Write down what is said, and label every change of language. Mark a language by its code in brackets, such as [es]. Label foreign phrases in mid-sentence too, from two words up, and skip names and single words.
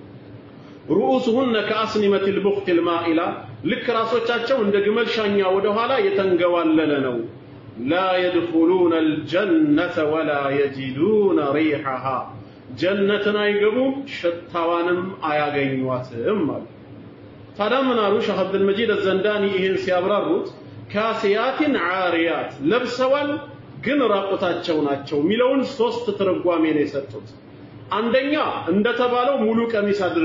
[ar] رؤوسهن كأسنمة البخت المائلة [am] ልክ ራሶቻቸው እንደ ግመል ሻኛ ወደ ኋላ የተንገዋለለ ነው [ar] لا يدخلون الجنة ولا يجدون ريحها جنتنا [am] አይገቡም ሽታዋንም አያገኙዋትም ማለት ታዳምናሩ ሸኽ አብዱል መጂድ አልዘንዳኒ ይሄን ሲያብራሩት [ar] كاسيات عاريات [am] ለብሰዋል ግን ራቆታቸው ናቸው ሚለውን ሶስት ትርጓሜ ነው የሰጡት አንደኛ እንደተባለው ሙሉ ቀሚስ